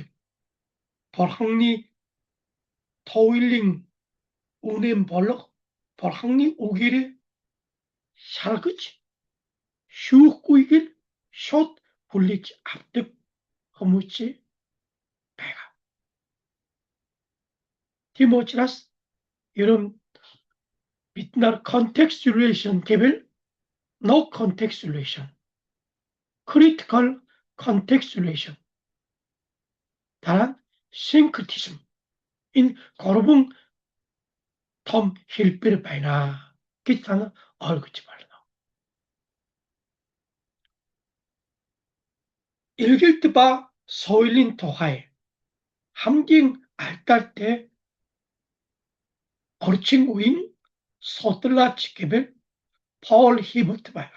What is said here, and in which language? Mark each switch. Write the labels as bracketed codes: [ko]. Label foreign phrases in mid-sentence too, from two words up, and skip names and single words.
[mn] Бурханы туйлын үнэн болох Бурханы үгээр шалгаж шүүхгүйгээр шууд хүлээж авдаг хүмүүс байгаа. Тийм учраас ерөн бид нар contextualization гэвэл [en] no contextualization, critical contextualization. [mn] Дараа syncretism. Энэ 3 том хэлбэр байна гэж та ойлгож байна. Илгэлт ба соёлын тухай хамгийн алдартай орчин үеийн судлаач гэвэл Пол Хиббот байна.